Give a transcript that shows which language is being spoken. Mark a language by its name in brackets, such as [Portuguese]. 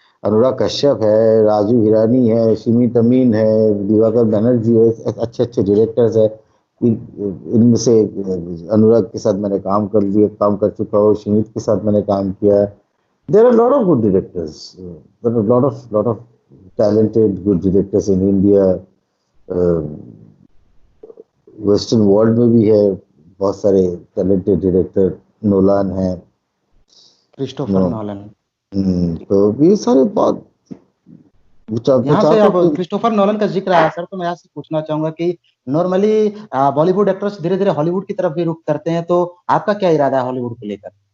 [Hindi] अनुराग कश्यप है, राजू हिरानी है, सिमी तमीन है, दिवाकर बनर्जी है, अच्छे अच्छे डायरेक्टर्स है। इनमें से अनुराग के साथ मैंने काम कर चुका हूँ, सुमित के साथ मैंने काम किया है। [English] There are a lot of good directors. There are a lot of talented, good directors in India. [Hindi] Western world में भी है बहुत सारे टैलेंटेड डायरेक्टर। नोलान है। नो। Christopher Nolan. जी। तो ये सारे बहुत मैं यहाँ से चाहता अब हूँ कि क्रिस्टोफर नॉलन का जिक्र आया सर, तो मैं यहाँ से पूछना चाहूंगा कि नॉर्मली बॉलीवुड एक्टर्स धीरे धीरे हॉलीवुड की तरफ भी रुख करते हैं, तो आपका क्या इरादा है हॉलीवुड को लेकर?